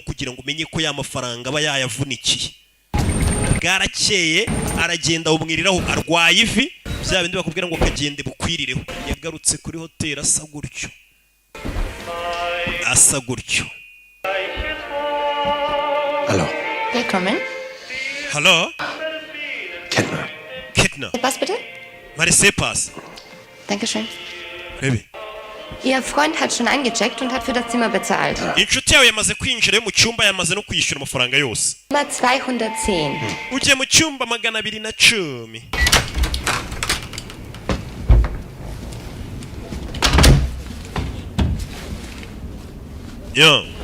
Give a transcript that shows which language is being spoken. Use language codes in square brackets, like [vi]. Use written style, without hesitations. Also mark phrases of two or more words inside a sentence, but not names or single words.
[rw] kugira ngo umenye ko ya mafaranga aba yayavunikiye bwarakeye aragenda bumwiriraho arwaye ivi bya bindi bakubwira ngo kagende bukwirireho yagarutse kuri hoteli asa gutyo [de] Hallo. Willkommen. Hallo? Kettner. Was bitte? Marisepas. Dankeschön. [rw] Rebe. [de] Ihr Freund hat schon eingecheckt und hat für das Zimmer bezahlt. [rw] Inshuti yawe yamaze kwinjira mu cyumba yamaze no kwishyura amafaranga yose. [de] Zimmer 210. [rw] Ugiye mu cyumba 210. Yo.